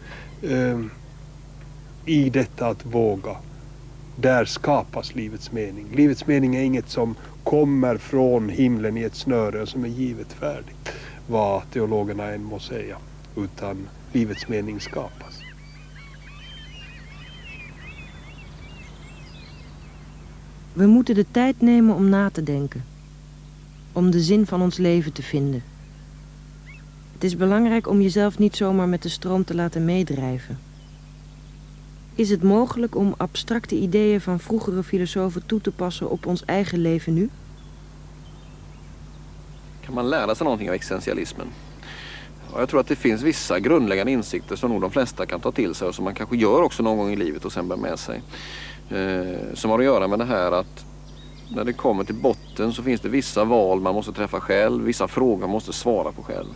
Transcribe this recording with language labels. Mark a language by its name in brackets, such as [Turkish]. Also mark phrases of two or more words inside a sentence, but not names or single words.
[Swedish] I detta att våga, där skapas livets mening. Livets mening är inget som kommer från himlen i ett snöre som är givet färdigt, vad teologerna än må säga, utan livets mening skapas. [Dutch] We moeten de tijd nemen om na te denken. Om de zin van ons leven te vinden. Het is belangrijk om jezelf niet zomaar met de stroom te laten meedrijven. Is het mogelijk om abstracte ideeën van vroegere filosofen toe te passen op ons eigen leven nu? [Swedish] Kan man lära sig någonting av existentialismen? Och jag tror att det finns vissa grundläggande insikter som nog de flesta kan ta till sig och som man kanske gör också någon gång i livet och sen bär med sig. Som har att göra med det här att när det kommer till botten så finns det vissa val man måste träffa själv, vissa frågor man måste svara på själv.